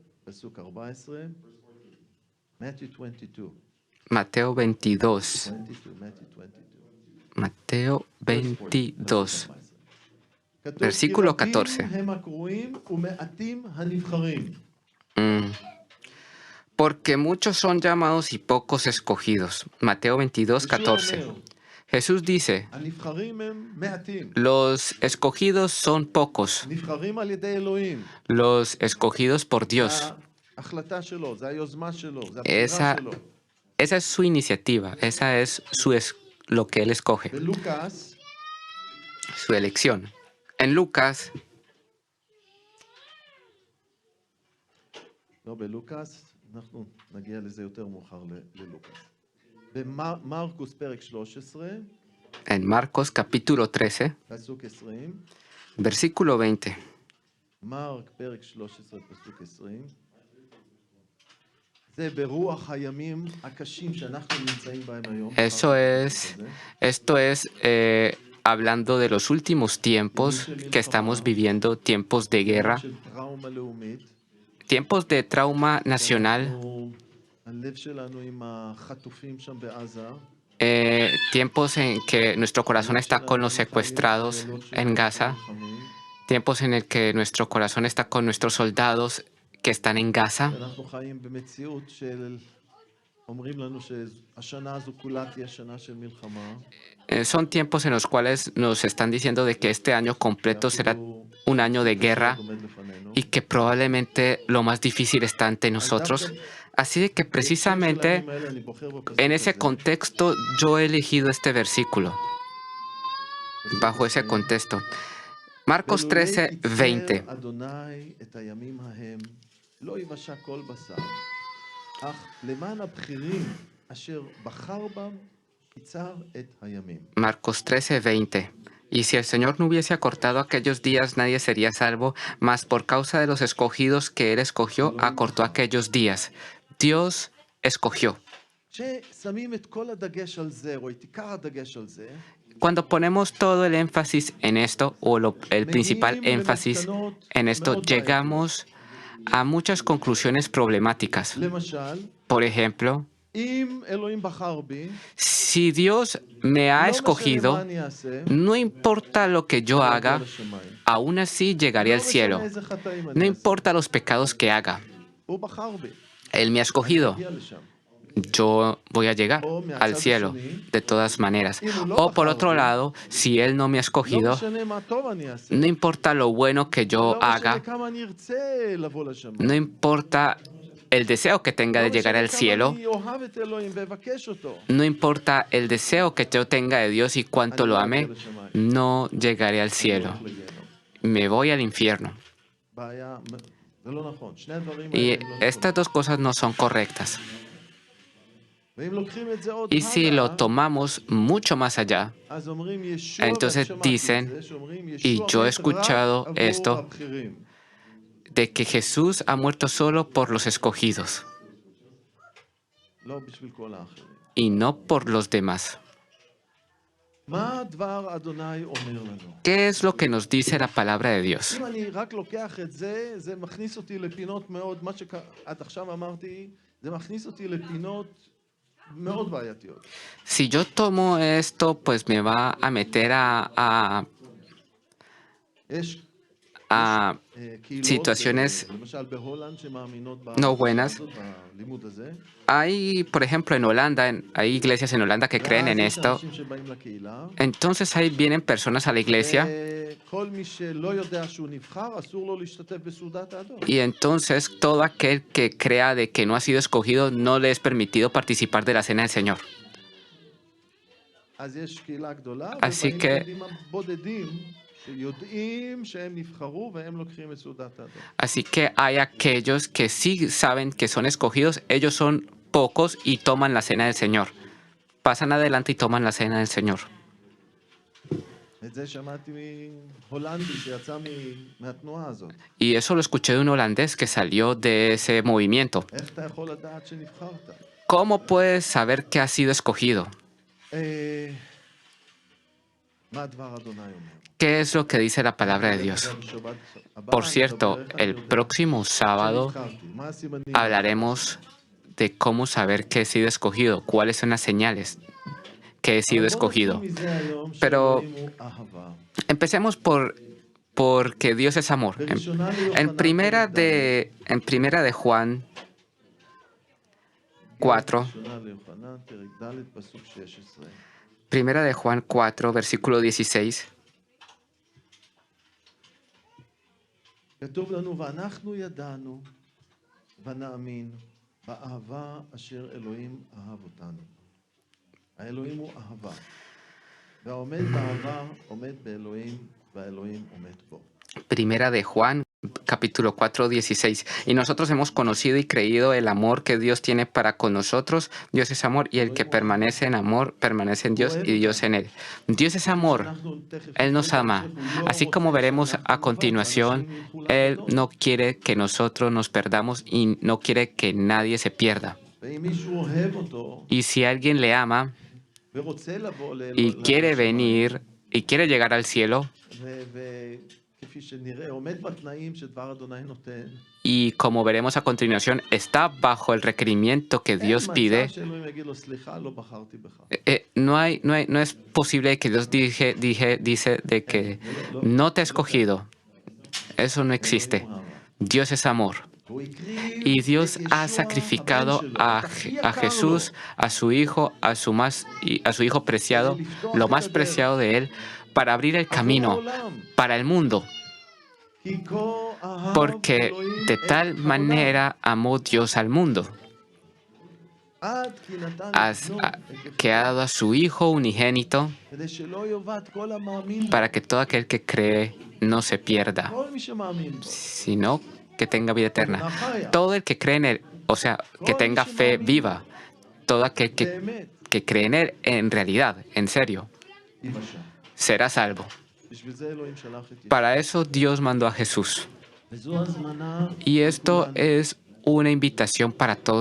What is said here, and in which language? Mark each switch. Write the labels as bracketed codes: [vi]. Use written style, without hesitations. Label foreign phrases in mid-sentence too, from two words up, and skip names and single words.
[he] פסוק 14, Mateo 22. 22. Mateo 22. כתוב, כי [es] Versículo [he] רבים 14. הם הקרואים ומעטים הנבחרים. [es] Porque muchos son llamados y pocos escogidos. Mateo 22, 14. Jesús dice, [he] הנבחרים הם מעטים. [es] los escogidos son pocos, [he] נבחרים על ידי אלוהים. [es] los escogidos por Dios. [he] זה ההחלטה שלו, זה היוזמה שלו, זה הבחירה [es] Esa, [he] שלו. [es] esa es su iniciativa, esa es lo que él escoge, [he] בלוקאס, [es] su elección. En Lucas, [he] לא בלוקאס, אנחנו נגיע לזה יותר מאוחר ללוקאס. במרקוס פרק 13, [es] en Marcos capítulo 13, [he] פסוק 20, [es] versículo 20. [he] מרק פרק 13, פסוק 20, זה ברוח הימים הקשים שאנחנו נמצאים בהם היום. [es] Esto es hablando de los últimos tiempos que estamos viviendo, tiempos de guerra, [he] של טראומה לאומית. [es] tiempos de trauma nacional, [he] הלב שלנו עם החטופים שם בעזה. [es] tiempos en que nuestro corazón está con los secuestrados en Gaza, tiempos en el que nuestro corazón está con nuestros soldados que están en Gaza. [he] אנחנו חיים במציאות של אומרים לנו שהשנה הזו כולה תהיה שנה של מלחמה. [es] Son tiempos en los cuales nos están diciendo de que este año completo será un año de guerra y que probablemente lo más difícil está ante nosotros. Así de que precisamente en ese contexto yo he elegido este versículo. Bajo ese contexto. Marcos 13, 20. [he] אדוני את הימים ההם לא יבשע כל בשר, אך למען הבחירים אשר בחר בם קיצר את הימים. [es] Marcos 13, 20. Y si el Señor no hubiese acortado aquellos días, nadie sería salvo, mas por causa de los escogidos que Él escogió, acortó aquellos días. Dios escogió. [he] ששמים את כל הדגש על זה, או את עיקר הדגש על זה, [es] Cuando ponemos todo el énfasis en esto, o el principal énfasis en esto, llegamos a muchas conclusiones problemáticas. [he] למשל, [es] Por ejemplo, [he] אם אלוהים בחר בי, [es] si Dios me ha [he] לא משנה מה [es] escogido, [he] אני אעשה, [es] no importa lo que yo [he] אני [es] haga, [he] אגיע לשמיים. [es] aún así llegaré [he] לא [es] al cielo. [he] משנה איזה חטאים [es] No [he] אני אעשה. [es] importa los pecados que haga, [he] הוא בחר בי, [es] Él me ha escogido. [he] אגיע לשם. [es] Yo voy a llegar al cielo de todas maneras. O por otro lado, si Él no me ha [he] לא [es] escogido, [he] משנה מה טוב אני אעשה. [es] no importa lo bueno que yo [he] לא משנה [es] haga, [he] כמה אני ארצה לבוא לשמיים. [es] no importa el deseo que tenga de llegar al cielo, [he] אני אוהב את אלוהים ואבקש אותו. [es] no importa el deseo que yo tenga de Dios y cuánto lo ame, no llegaré al cielo. Me voy al infierno. [he] בעיה, זה לא נכון. שני הדברים [es] Y [he] האלה הם לא [es] estas dos cosas no son correctas. [he] ואם לוקחים את זה עוד [es] Y si [he] הלאה, [es] lo tomamos mucho más allá, [he] אז אומרים ישוע, [es] entonces [he] ואני שמעתי [es] dicen, [he] את זה, שאומרים [es] y [he] ישוע [es] yo he [he] מת [es] escuchado [he] רק עבור [es] esto, [he] הבכירים. [es] de que Jesús ha muerto solo por los escogidos [he] לא בשביל כל האחרים. [es] y no por los demás. [he] מה דבר אדוני אומר לנו? [es] ¿Qué es lo que nos dice la palabra de Dios? [he] אם אני רק לוקח את זה, זה מכניס אותי לפינות מאוד, מה שעד עכשיו אמרתי, זה מכניס אותי לפינות מאוד בעייתיות. [es] Si yo tomo esto, pues me va a meter [he] יש קהילות, [es] situaciones [he] למשל בהולנד שמאמינות [es] no buenas. [he] בלימוד הזה. [es] Hay, por ejemplo, en Holanda, hay iglesias en Holanda que creen en [he] ואז יש [es] esto. [he] אנשים שבאים לקהילה, [es] Entonces ahí vienen personas a la iglesia [he] כל מי שלא יודע שהוא נבחר, אסור לו להשתתף בסעודת האדון. [es] y entonces todo aquel que crea de que no ha sido escogido no le es permitido participar de la cena del Señor. [he] אז יש קהילה גדולה, [es] Así [he] ובאים [es] que- [he] הילדים הבודדים שיודעים שהם נבחרו והם לוקחים את סעודת האדון. [es] Así que hay aquellos que sí saben que son escogidos, ellos son pocos y toman la cena del Señor. Pasan adelante y toman la cena del Señor. [he] את זה שמעתי מהולנדי שיצא מהתנועה הזאת. [es] Y eso lo escuché de un holandés que salió de ese movimiento. [he] איך אתה יכול לדעת שנבחרת? [es] ¿Cómo puedes saber que has sido escogido? [he] מה דבר אדוני אומר? [es] ¿Qué es lo que dice la palabra de Dios? Por cierto, el próximo sábado [he] מה הסימנים? [es] hablaremos de cómo saber que he sido escogido, cuáles son las señales que he sido [he] אבל בוא נתחיל [es] escogido. [he] מזה היום [es] Pero [he] שאלוהים הוא אהבה. [es] empecemos porque Dios es amor. [he] בראשונה [es] En [he] ליוחנן [es] en primera de Juan 4, [he] בראשונה ליוחנן, פרק ד', פסוק 16. [es] primera de Juan 4, versículo 16, [he] כתוב לנו, ואנחנו ידענו ונאמין באהבה אשר אלוהים אהב אותנו. האלוהים הוא אהבה. והעומד באהבה עומד באלוהים, והאלוהים עומד בו. [es] primera de Juan, capítulo 4, 16. Y nosotros hemos conocido y creído el amor que Dios tiene para con nosotros. Dios es amor y el que permanece en amor, permanece en Dios y Dios en él. Dios es amor. [he] אנחנו תכף [es] Él nos ama. Así como veremos a continuación, Él no quiere que nosotros nos perdamos y no quiere que nadie se pierda. [he] ואם מישהו אוהב אותו [es] Y si alguien le ama [he] ורוצה לבוא [es] y quiere venir y quiere llegar al cielo, [he] וכפי שנראה, עומד בתנאים שדבר אדוני נותן, [es] y como veremos a continuación, está bajo el requerimiento que Dios [he] אין [es] pide, [he] מצב שאלוהים יגיד לו, סליחה, לא בחרתי בך. [es] no es posible que Dios dice de que no te he escogido. Eso no existe. Dios es amor. [he] והוא הקריב [es] Y Dios [he] את [es] ha [he] ישוע, [es] sacrificado [he] הבן שלו, [es] a, [he] את הכי [es] a [he] יקר [es] Jesús, [he] לו, [es] a su hijo, a su hijo preciado, lo más preciado de él, para abrir el [he] עבור [es] camino [he] העולם. [es] para el mundo. [he] כי כה אהב [es] Porque [he] אלוהים [es] de [he] את [es] tal [he] העולם, [es] manera amó Dios al mundo, [he] עד כי נתן את בנו, [es] que ha dado a su Hijo unigénito [he] כדי שלא יאבד כל המאמין בו. [es] para que todo aquel que cree no se pierda, [he] כל מי שמאמין בו. [es] sino que tenga vida eterna. [he] אמונה חיה. [es] Todo el que cree en él, o sea, que tenga fe viva, todo aquel [he] באמת, [es] que cree en él en realidad, en serio, [he] ייוושע. [es] será salvo. [he] בשביל זה אלוהים שלח את ישוע. [es] Para eso Dios mandó a Jesús. [he] וזו הזמנה [es] Y esto [he] לכולנו. [es] es una invitación para todos